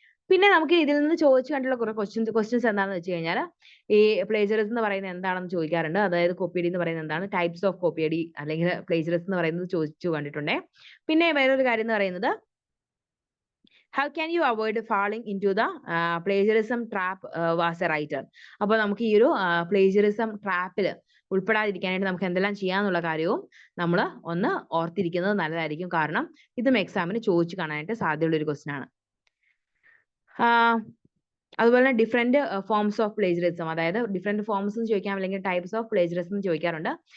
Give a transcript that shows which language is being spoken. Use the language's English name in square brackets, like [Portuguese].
[Malayalam] പിന്നെ നമുക്ക് ഇതിൽ നിന്ന് ചോദിച്ചു കണ്ടുള്ള കുറെ ക്വസ്റ്റ്യൻസ് എന്താണെന്ന് വെച്ച് കഴിഞ്ഞാൽ, ഈ പ്ലേജറിസം എന്ന് പറയുന്നത് എന്താണെന്ന് ചോദിക്കാറുണ്ട്. അതായത് കോപ്പിയടി എന്ന് പറയുന്നത് എന്താണ്, ടൈപ്സ് ഓഫ് കോപ്പിയടി അല്ലെങ്കിൽ പ്ലേജറിസം എന്ന് പറയുന്നത് ചോദിച്ചു കണ്ടിട്ടുണ്ടേ. പിന്നെ വേറൊരു കാര്യം എന്ന് പറയുന്നത്, [English] how can you avoid falling into the plagiarism trap as a writer? [Malayalam] അപ്പോൾ നമുക്ക് ഈ ഒരു പ്ലേജറിസം ട്രാപ്പിൽ ഉൾപ്പെടാതിരിക്കാനായിട്ട് നമുക്ക് എന്തെല്ലാം ചെയ്യാന്നുള്ള കാര്യവും നമ്മൾ ഒന്ന് ഓർത്തിരിക്കുന്നത് നല്ലതായിരിക്കും. കാരണം ഇതും എക്സാമിന് ചോദിച്ചു കാണാനായിട്ട് സാധ്യതയുള്ള ഒരു ക്വസ്റ്റ്യൻ ആണ്. അതുപോലെ തന്നെ ഡിഫറെന്റ് ഫോംസ് ഓഫ് പ്ലേജറിസം, അതായത് ഡിഫറെന്റ് ഫോംസ് എന്ന് ചോദിക്കാം, അല്ലെങ്കിൽ ടൈപ്സ് ഓഫ് പ്ലേജറിസം എന്ന് ചോദിക്കാറുണ്ട്.